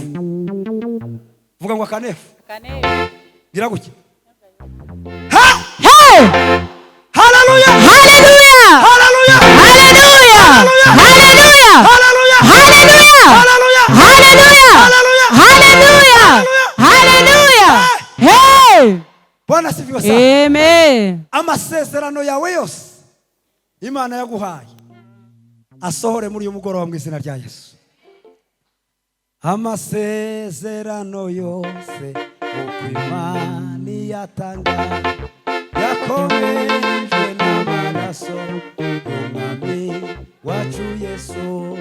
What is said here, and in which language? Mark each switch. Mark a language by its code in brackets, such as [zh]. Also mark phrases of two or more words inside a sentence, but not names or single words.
[rw] Vuga ngo kanefu. Kanefu. Gira gutya. Ha! Hey! Haleluya! Haleluya! Haleluya! Haleluya! Haleluya! Haleluya! Haleluya! Haleluya! Haleluya! Haleluya! Haleluya! Hey! [sw] Bwana asifiwe sana. [rw] Amen. Amasezerano yawe yose Imana yaguhaye asohore muri uyu mugoroba mu izina rya Yesu. Amasezerano yose uko Imana yatanga yakomejwe n'amaraso y'Umwami wacu Yesu.